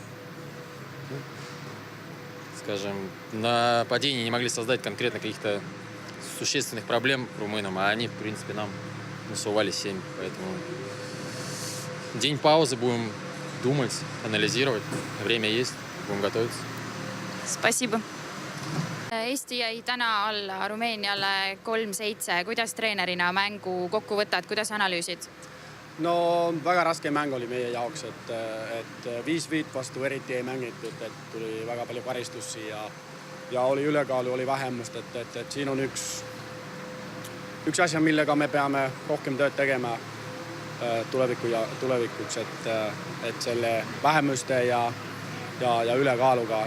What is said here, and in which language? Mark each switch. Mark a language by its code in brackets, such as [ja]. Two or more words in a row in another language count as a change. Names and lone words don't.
[ru] Скажем, на нападении не могли создать конкретно каких-то существенных проблем румынам, а они, в принципе, нам насували 7. Поэтому день паузы, будем думать, анализировать. Время есть, будем готовиться. Spasibo. [et] Eesti jäi täna alla Rumeeniale 3-7. Kuidas treenerina mängu kokku võtad, kuidas analüüsid? No väga raske mäng oli meie jaoks, et 5-5 vastu eriti ei mängitud, et tuli väga palju karistusi ja oli ülekaalu, oli vähemust, et siin on üks asja, millega me peame rohkem tööd tegema tulevikuks, et selle vähemuste ja ülekaaluga.